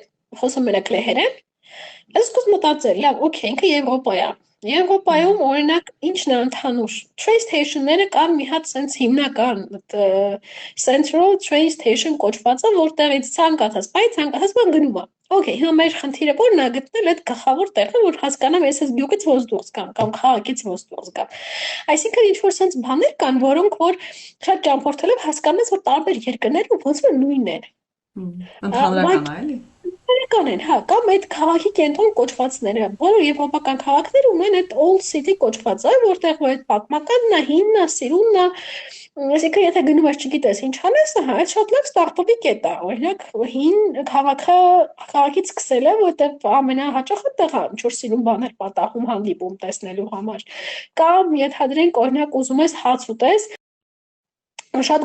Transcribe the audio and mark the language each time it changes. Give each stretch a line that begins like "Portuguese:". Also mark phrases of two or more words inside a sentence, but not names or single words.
Armenian: խոսում մենակ լեհերեն, ես սկսում մտածել, լավ, օքեյ, ինքը Եվրոպա է։ Եվրոպայում օրինակ ինչն է ընդհանուր։
English: Train station-
Armenian: ները կան մի հատ sense հիմնական
English: Central Train Station
Armenian: կոչվածը, որտեղից ցանկացած բան գնում է։ Okay, հիմա մեր խնդիրը որն է գտնել այդ գլխավոր տեղը, որ հասկանամ ես այս գյուղից ոնց դուրս գամ կամ քաղաքից ոնց դուրս գամ։ Այսինքն ինչ որ sense բաներ կան, որոնք որ շատ ճամփորդելով հասկանում ես, որ տարբեր երկրներում ոնց որ նույնն են։ Ընդհանրական է, էլի։ Ընդհանրական են, հա, կամ այդ քաղաքի կենտրոն կոչվածները, բոլոր եվրոպական քաղաքները ունեն այդ
English: old city
Armenian: կոչվածը, որտեղ որ այդ պատմականն է, հինն է, սիրունն է, այսինքն եթե գնում ես չգիտես ինչ անես, հա, այդ շատ լավ ստարտափի կետ է, օրինակ հին քաղաքից սկսել է, որտեղ ամենահաճախը տեղը ինչ որ սիրուն բաներ պատահում հանդիպում տեսնելու համար, կամ ենթադրենք օրինակ ուզում ես հաց ուտես, շատ